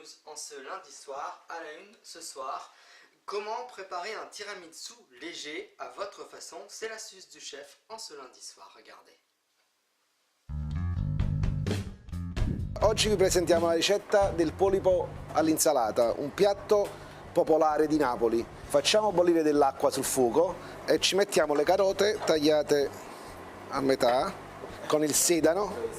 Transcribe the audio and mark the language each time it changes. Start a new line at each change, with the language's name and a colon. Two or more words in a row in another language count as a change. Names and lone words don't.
French: en ce lundi soir. À la une ce soir, comment préparer un tiramisu léger à votre façon? C'est l'astuce du chef en ce lundi soir, regardez.
Italian: Oggi vi presentiamo la ricetta del polipo all'insalata, un piatto popolare di Napoli. Facciamo bollire dell'acqua sul fuoco e ci mettiamo le carote tagliate a metà con il sedano.